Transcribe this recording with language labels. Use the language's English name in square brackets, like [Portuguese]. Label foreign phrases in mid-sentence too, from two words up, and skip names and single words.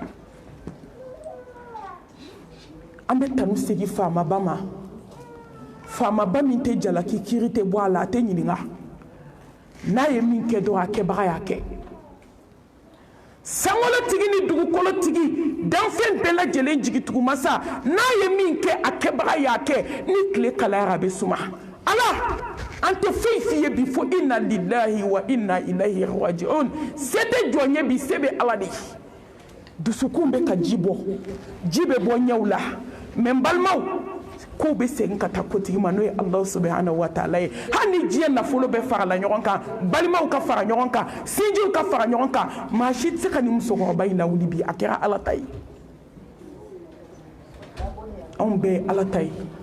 [Bambara] an bɛ tanu segin faamaba ma faamaba min tɛ jalaki kiri tɛ bɔ a la a tɛ ɲininka n'a ye min kɛ dɔrɔn a kɛbaga y'a kɛ sankolotigi ni dugukolotigi danfɛn bɛɛ lajɛlen jigitugumasa n'a ye min kɛ a kɛbaga y'a kɛ ni tile kalayara a bɛ suma ala an tɛ foyi f'i ye bi fo [Arabic] إنا لله و إنا إليه راجعون [Bambara] se tɛ jɔn ye bi se bɛ ala de dusukun bɛ ka ji bɔ ji bɛ bɔ ɲɛw la mɛ n balimaw kow bɛ segin ka taa kotigi ma n'o ye ala [Arabic] سبحانه وتعالى [Bambara] ye hali ni diɲɛ nafolo bɛ farala ɲɔgɔn kan balimaw ka fara ɲɔgɔn kan sinjiw ka fara ɲɔgɔn kan maa si tɛ se ka nin musokɔrɔba in lawuli bi a kɛra ala ta ye anw bɛɛ ye ala ta ye